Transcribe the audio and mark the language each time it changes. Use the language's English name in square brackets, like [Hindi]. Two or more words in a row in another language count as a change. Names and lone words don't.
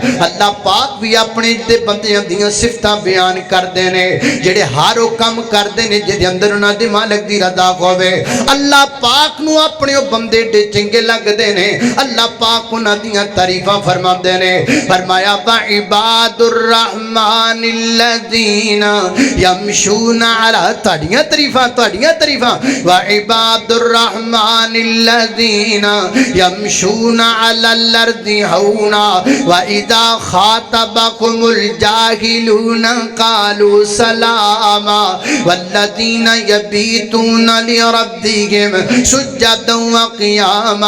[Punjabi] اللہ پاک بھی اپنے دے بندیاں دیاں صفتاں بیان کردے نے جیہڑے ہر وہ کام کردے نے جیہدے اندر اوہناں دے مالک دی رضا ہووے. اللہ پاک نوں اپنے او بندے دے چنگے لگدے نے، اللہ پاک اوہناں دیاں تعریفاں فرماندے نے. [Arabic] फरमाया وعباد الرحمن الذين يمشون على, [Punjabi] تاڑیاں تعریفاں [Arabic] وعباد الرحمن الذين يمشون على الأرض هونا وإذا خاطبهم الجاهلون قالوا سلاما والذين يبيتون لربهم سجدا وقياما